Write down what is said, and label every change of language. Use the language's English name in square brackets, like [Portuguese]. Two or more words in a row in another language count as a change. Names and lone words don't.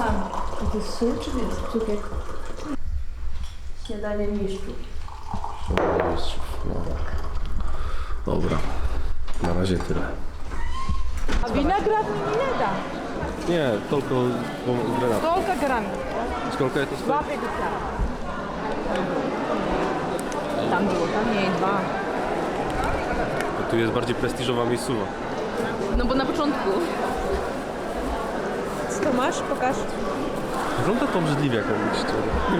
[Polish] To jest sól czy jest cukier? Śniadanie mistrzów. No. Dobra, na razie tyle. A winogron mi nie da. Nie, tylko granat. [Russian] Сколько грамм? Сколько это стоит? 2,50. [Polish] Tam było, tam jej 2. Tu jest bardziej prestiżowa miejscowa. No bo na początku. Co to masz? Pokaż. Wygląda to obrzydliwie, jak mówić szczerze.